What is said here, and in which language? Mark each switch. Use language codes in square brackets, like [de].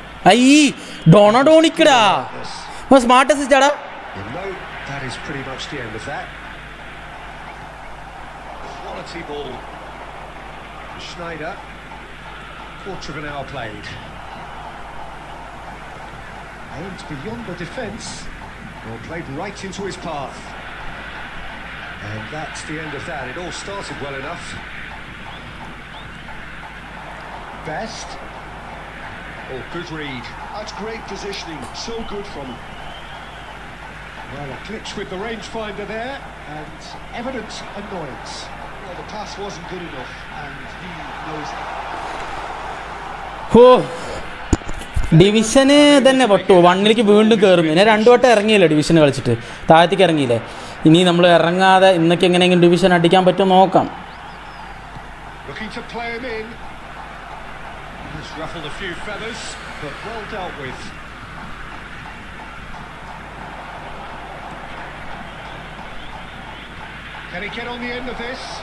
[ml] അയ്യേ ഡോണോഡോണിക്കടാ, smart അസിസ്റ്റാടാ. [en] That is pretty much the end of that. Quality ball. Schneider. Quarter of an hour played. Aimed beyond the defence. Well, played right into his path. And that's the end of that. It all started well enough. Best. Oh, good read. That's great positioning. So good from him. Well, a glitch with the rangefinder there, and evident annoyance. Well, the pass wasn't good enough, and he knows it. [ml] ഡിവിഷന് തന്നെ പൊട്ടു. 1ലേക്ക് വീണ്ടും കയറും. പിന്നെ 2 വട്ടം ഇറങ്ങിയില്ലേ division കളിച്ചിട്ട്, താഴത്തേക്ക് ഇറങ്ങിയില്ലേ. ഇനി നമ്മൾ ഇറങ്ങാതെ ഇന്നൊക്കെ എങ്ങനെയെങ്കിലും ഡിവിഷൻ അടിക്കാൻ പറ്റുമോ നോക്കാം. [en] Looking to play him in. He's ruffled a few feathers, but well dealt with. Can he get on the end of this?